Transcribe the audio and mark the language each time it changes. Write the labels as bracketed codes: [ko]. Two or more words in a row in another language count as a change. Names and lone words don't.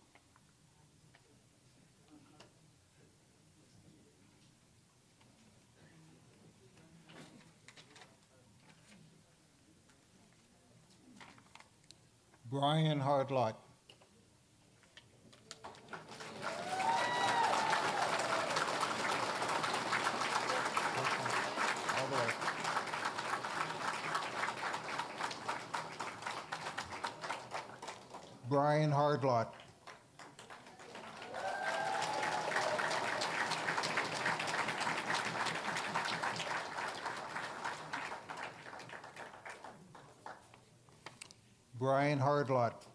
[en] Brian Hardlot. All the way. Brian Hardlot. Brian Hardlot.